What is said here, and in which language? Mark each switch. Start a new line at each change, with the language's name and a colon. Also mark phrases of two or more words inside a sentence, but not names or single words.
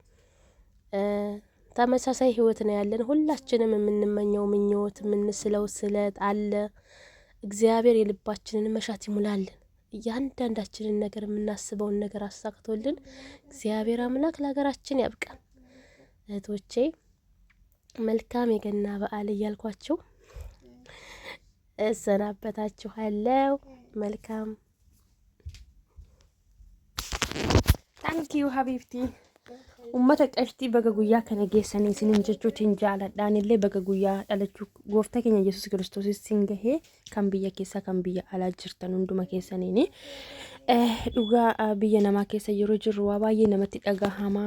Amharic: ተመሳሳይ ህይወት ነው ያለን። ሁላችንም የምንመኘው ምኞት የምንስለው ስለት አለ። እግዚአብሔር የልባችንን መሻት ይሙላልን። እያንዳንዳችንን ነገር የምናስበውን ነገር አሳክቶልን እግዚአብሔር አምላክ ለሀገራችን ያብቃን። እህቶቼ መልካም የገና በዓል እያልኳችሁ እሰናበታችኋለሁ። መልካም ታንኪዩ ሀቢብቲ
Oromo: ummata qabxii baga guyyaa kana geessanii isinin jechuutiin jaaladhaan illee baga guyyaa dhalachuu gooftaa keenya Yesuus Kiristoos isin gahee kan biyya keessa kan biyya alaa jirtan hunduma keessaniini dhugaa biyya namaa keessa yeroo jirru waa baay'ee namatti dhagahama.